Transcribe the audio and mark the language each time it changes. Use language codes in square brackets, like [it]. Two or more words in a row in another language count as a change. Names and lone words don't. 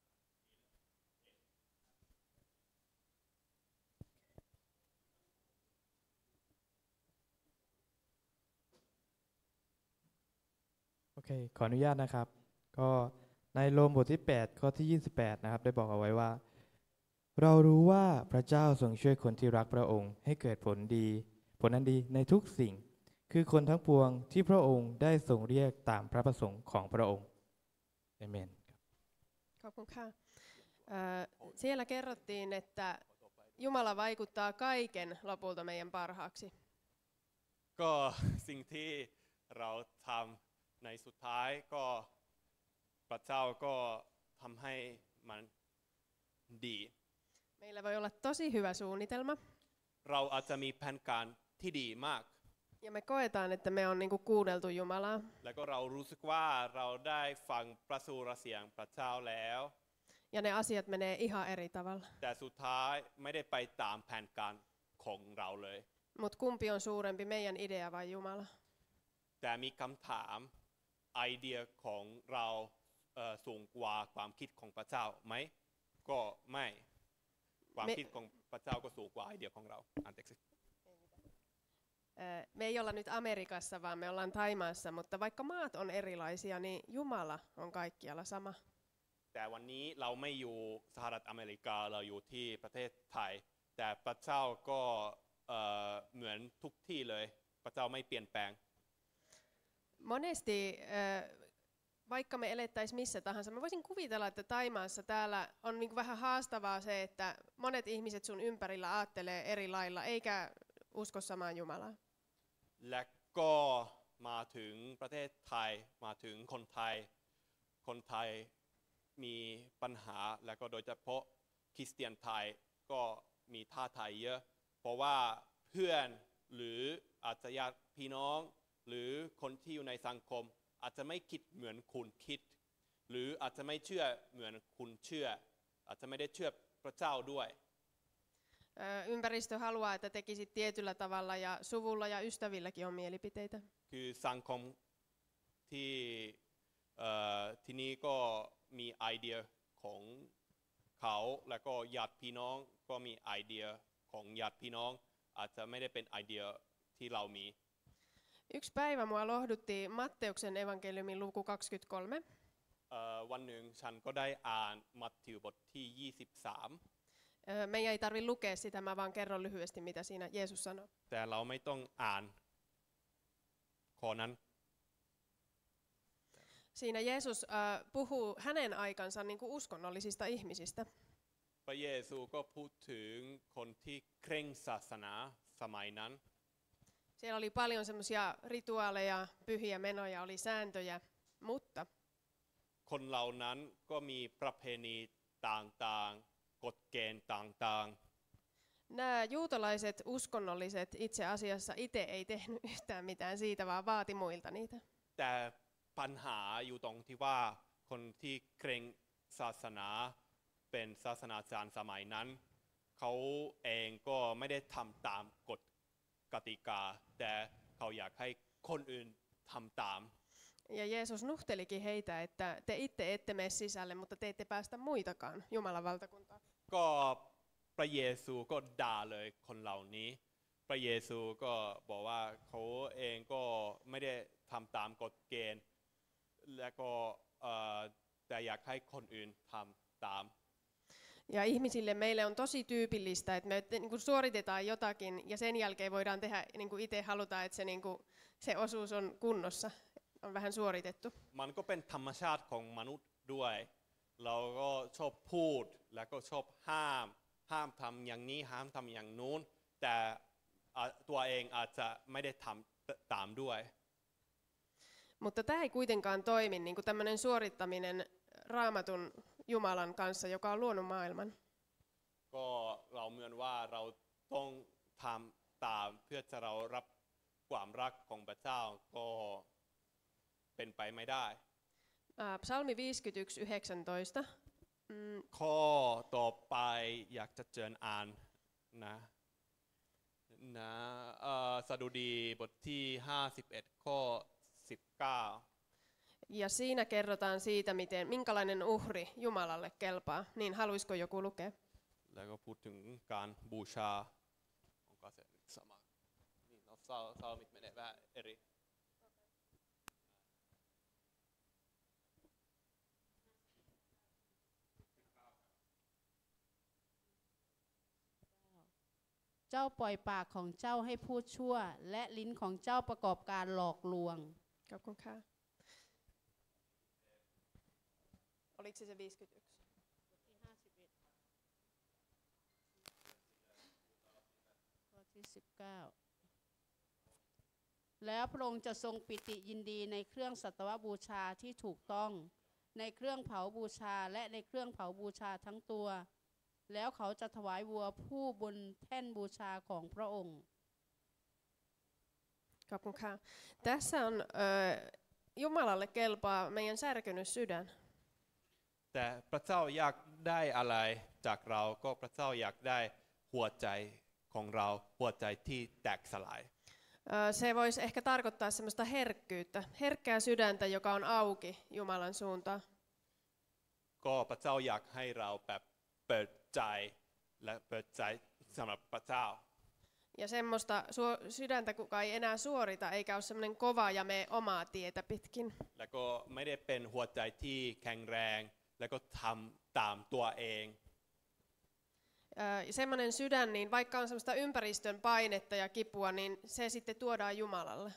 [th] โอเค ขออนุญาตนะครับ ก็ในโรมบทที่ 8 ข้อที่ 28 นะครับ ได้บอกเอาไว้ว่า เรารู้ว่าพระเจ้าทรงช่วยคนที่รักพระองค์ให้เกิดผลอันดีในทุกสิ่ง คือคนทั้งปวงที่พระองค์ได้ทรงเรียกตามพระประสงค์ของพระองค์เอเมน [fi] Kaupunkaa. Siellä kerrottiin, että Jumala vaikuttaa kaiken lopulta meidän parhaaksi. [th] ก็สิ่งที่เราทำในสุดท้ายก็พระเจ้าก็ทำให้มันดี [fi] Meillä voi olla tosi hyvä suunnitelma [th] เราอาจจะมีแผนการที่ดีมาก [fi] ja me koetaan, että me on niinku kuunneltu Jumalaa. [th] แล้วก็เรารู้สึกว่าเราได้ฟังพระสุรเสียงพระเจ้าแล้ว [fi] Ja ne asiat menee ihan eri tavalla. [th] แต่สุดท้ายไม่ได้ไปตามแผนการของเราเลย [fi] Mutta kumpi on suurempi, meidän idea vai Jumala? [th] แต่มีคำถามไอเดียของเราสูงกว่าความคิดของพระเจ้าไหมก็ไม่ความคิดของพระเจ้าก็สูงกว่าไอเดียของเรา anteeksi [fi] Me ei olla nyt Amerikassa, vaan me ollaan Thaimaassa, mutta vaikka maat on erilaisia, niin Jumala on kaikkialla sama. [th] แต่วันนี้เราไม่อยู่สหรัฐอเมริกาเราอยู่ที่ประเทศไทยแต่พระเจ้าก็เหมือนทุกที่เลยพระเจ้าไม่เปลี่ยนแปลง [fi] Monesti, vaikka me elettäisiin missä tahansa, mä voisin kuvitella, että Thaimaassa täällä on niin vähän haastavaa se, että monet ihmiset sun ympärillä aattelee eri lailla, eikä usko samaan Jumalaan. [th] และก็มาถึงประเทศไทยมาถึงคนไทยมีปัญหาแล้วก็โดยเฉพาะคริสเตียนไทยก็มีท่าทายเยอะเพราะว่าเพื่อนหรืออาจจะญาติพี่น้องหรือคนที่อยู่ในสังคมอาจจะไม่คิดเหมือนคุณคิดหรืออาจจะไม่เชื่อเหมือนคุณเชื่ออาจจะไม่ได้เชื่อพระเจ้าด้วย [fi] Ympäristö haluaa, että tekisit tietyllä tavalla ja suvulla ja ystävilläkin on mielipiteitä. [th] คือสังคมที่ที่นี่ก็มีไอเดียของเขาแล้วก็ญาติพี่น้องก็มีไอเดียของญาติพี่น้องอาจจะไม่ได้เป็นไอเดียที่เรามี [fi] Yksi päivä mua lohdutti Matteuksen evankeliumin luku 23. [th] วันหนึ่งฉันก็ได้อ่านมัทธิวบทที่23 [fi] Meidän ei tarvitse lukea sitä, mä vaan kerron lyhyesti, mitä siinä Jeesus sanoi. [th] แต่เราไม่ต้องอ่านข้อนั้น [fi] Siinä Jeesus puhuu hänen aikansa niin kuin uskonnollisista ihmisistä. [th] พระเยซูก็พูดถึงคนที่เคร่งศาสนาสมัยนั้น [fi] Siellä oli paljon semmoisia rituaaleja, pyhiä menoja, oli sääntöjä, mutta [th] คนเหล่านั้นก็มีประเพณีต่างๆกฎเกณฑ์ต่าง [fi] nämä juutalaiset uskonnolliset itse asiassa itse ei tehnyt yhtään mitään siitä, vaan vaati muilta niitä. [th] ๆแต่ปัญหาอยู่ตรงที่ว่าคนที่เคร่งศาสนาเป็นศาสนาจารย์สมัยนั้นเขาเองก็ไม่ได้ทำตามกฎกติกาแต่เขาอยากให้คนอื่นทำตาม [fi] Ja Jeesus nuhtelikin heitä, että te itse ette mene sisälle, mutta te ette päästä muitakaan Jumalan valtakuntaan. [th] ก็พระเยซูก็ด่าเลยคนเหล่านี้พระเยซูก็บอกว่าเขาเองก็ไม่ได้ทำตามกฎเกณฑ์และก็แต่อยากให้คนอื่นทำตาม [fi] Ja ihmisille meille on tosi tyypillistä, että me niin kuin suoritetaan jotakin ja sen jälkeen voidaan tehdä niin kuin itse halutaan, että se, niin kuin, se osuus on kunnossa, on vähän suoritettu. [th] มันก็เป็นธรรมชาติของมนุษย์ด้วยเราก็ชอบพูดแล้วก็ชอบห้ามทำอย่างนี้ห้ามทำอย่างนู้นแต่ตัวเองอาจจะไม่ได้ทำตามด้วย [fi] Mutta tämä ei kuitenkaan toimi, niin kuin tämmöinen suorittaminen Raamatun Jumalan kanssa, joka on luonut maailman. [th] ก็เราเหมือนว่าเราต้องทำตามเพื่อจะเรารับความรักของพระเจ้าก็เป็นไปไม่ได้ [fi] Psalmi 51:19. [th] ข้อต่อไปอยากจะเชิญอ่านนะสดุดีบทที่51ข้อ19 [fi] Ja siinä kerrotaan siitä, minkälainen uhri Jumalalle kelpaa. Niin haluaisiko joku lukea? [th] แล้วก็พูดถึงการบูชาองค์การเสด็จสมัครนี่เราเศร้ามิดไม่ได้ว่าเอริ เจ้าปล่อยปากของเจ้าให้พูดชั่วและลิ้นของเจ้าประกอบการหลอกลวง [fi] Kokonkaan. Oliko se 51? [th] ข้อที่19แล้วพระองค์จะทรงปิติยินดีในเครื่องสัตวบูชาที่ถูกต้องในเครื่องเผาบูชาและในเครื่องเผาบูชาทั้งตัวแล้วเขาจะถวายวัวผู้บนแท่นบูชาของพระองค์ [fi] Kokonkaan. Tässä on Jumalalle kelpaa meidän särkynyt sydän. [th] แต่พระเจ้าอยากได้อะไรจากเราก็พระเจ้าอยากได้หัวใจของเราหัวใจที่แตกสลาย [fi] Se voisi ehkä tarkoittaa semmoista herkkyyttä, herkkää sydäntä, joka on auki Jumalan suuntaan. [th] ก็พระเจ้าอยากให้เราแบบเปิดใจและเปิดใจสำหรับพระเจ้า [fi] Ja semmoista sydäntä, kuka ei enää suorita, eikä ole semmoinen kova ja mene omaa tietä pitkin. [th] แล้วก็ไม่ได้เป็นหัวใจที่แข็งแรงแล้วก็ทำตามตัวเอง [fi] Semmoinen sydän, niin vaikka on semmoista ympäristön painetta ja kipua, niin se sitten tuodaan Jumalalle.